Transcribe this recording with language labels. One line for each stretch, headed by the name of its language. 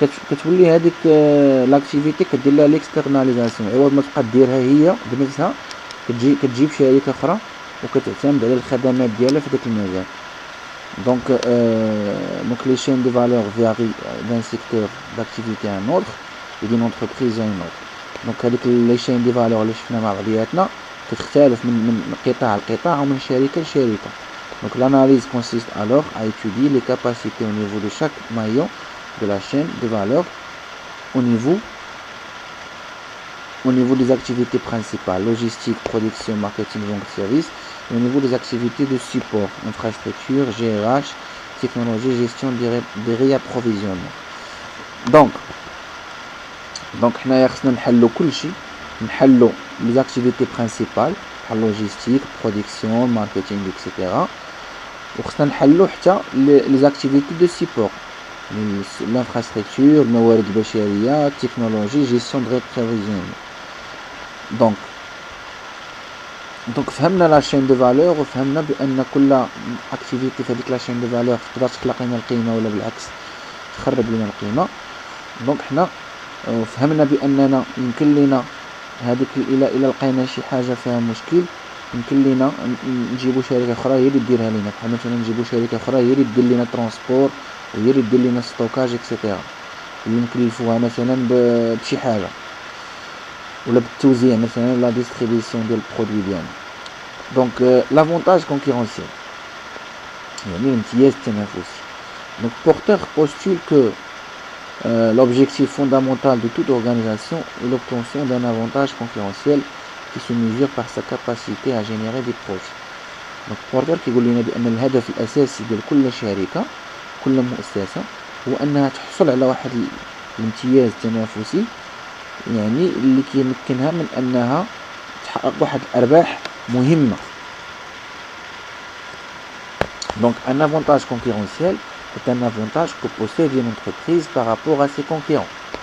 Arabic: كتولي هذيك لاكتيفيتي كدير لها ليكسترناليزاسيون، عوض ما تبقى ديرها هي بنفسها كتجيب شركه اخرى وكتعتمد على الخدمات ديالها في داك المجال.
French: Donc les chaînes de valeur varient d'un secteur d'activité à un autre et d'une entreprise à une autre.
Arabic: Donc هذيك
French: les chaînes de valeur
Arabic: اللي شفنا مع بعضياتنا كتختلف من قطاع لقطاع ومن شركه لشركه.
French: Donc l'analyse consiste alors à étudier les capacités au niveau de chaque maillon de la chaîne de valeur au niveau des activités principales, logistique, production, marketing, vente, service, et au niveau des activités de support, infrastructure, GRH, technologie, gestion des réapprovisionnements.
Arabic: Donc حنايا خصنا نحلو كلشي، نحلو
French: les activités principales
Arabic: بحال
French: logistique, production, marketing, etc.
Arabic: وخصنا نحلو حتى
French: les activités de support, l'infrastructure,
Arabic: الموارد البشرية,
French: technologie, gestion de réapprovisionnement.
Arabic: Donc فهمنا لا
French: chaîne de valeur
Arabic: وفهمنا بان كل اكتيفيتي في هذيك لا chaîne de valeur تقدر تخلق لنا القيمه ولا بالعكس تخرب لنا القيمه. دونك حنا فهمنا باننا يمكن لنا هذيك الى لقينا شي حاجه فيها مشكل يمكن لنا نجيبوا شركه اخرى هي اللي ديرها لنا، بحال مثلا نجيبوا شركه اخرى هي اللي دير لنا ترونسبور وهي اللي دير لنا ستوكاج اكسيتيرا، اللي نكلفوها مثلا بشي حاجه ولا بالتوزيع مثلا لا ديستريبيسيون ديال البرودوي ديالنا. دونك لافونتاج كونكورونسيال يعني الامتياز التنافسي.
French: Donc Porter postule que l'objectif fondamental de toute organisation est l'obtention d'un avantage concurrentiel qui se mesure par sa capacité à générer des profits.
Arabic: Donc Porter كيقول لنا بان الهدف الاساسي ديال كل شركه كل مؤسسه هو انها تحصل على واحد الامتياز التنافسي، يعني اللي كيمكنها من انها تحقق واحد الارباح مهمه.
French: Donc un avantage concurrentiel est un avantage que possède une entreprise par rapport à ses concurrents.